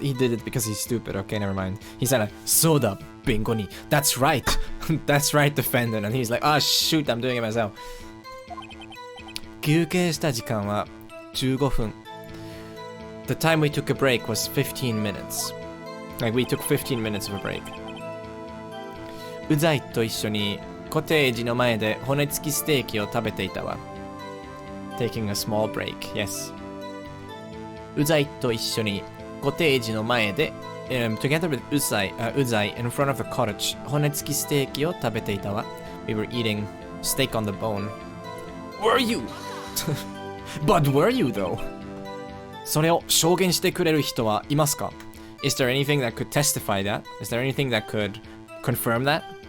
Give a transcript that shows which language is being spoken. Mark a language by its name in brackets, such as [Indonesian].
[English] He did it because he's stupid. Okay, never mind. He said like, Soda bingo ni. That's right. That's right, defendant. And he's like, ah, shoot, I'm doing it myself. [Japanese] 休憩した時間は15分. [English] The time we took a break was 15 minutes. Like, we took 15 minutes of a break. [Japanese] うざいと一緒にコテージの前で骨付きステーキを食べていたわ. [English] Taking a small break, yes. [Japanese] うざいと一緒にコテージの前で、 [English] together with うざい in front of the cottage [Japanese] 骨付きステーキを食べていたわ. [English] We were eating steak on the bone. Were you? But were you though? [Japanese] それを証言してくれる人はいますか? [English] Is there anything that could testify that? Is there anything that could confirm that?